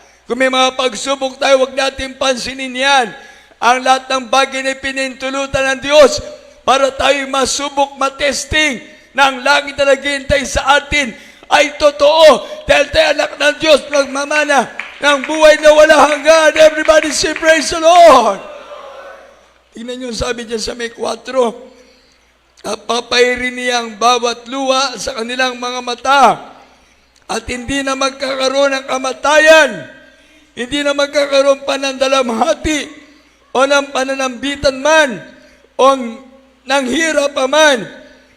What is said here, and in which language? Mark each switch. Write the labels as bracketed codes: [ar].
[tl] Kung may mga pagsubok tayo, huwag natin pansinin yan. Ang lahat ng bagay na pinintulutan ng Diyos para tayo masubok, matesting na ang langit na naghihintay sa atin ay totoo. Dahil tayo anak ng Diyos, magmamana ng buhay na wala hanggan. [en] Everybody say, praise the Lord! [tl] Tingnan nyo, sabi dyan sa may 4, papairin niya ang bawat luha sa kanilang mga mata at hindi na magkakaroon ng kamatayan, hindi na magkakaroon pa ng dalamhati o ng pananambitan man o ng hirap pa man.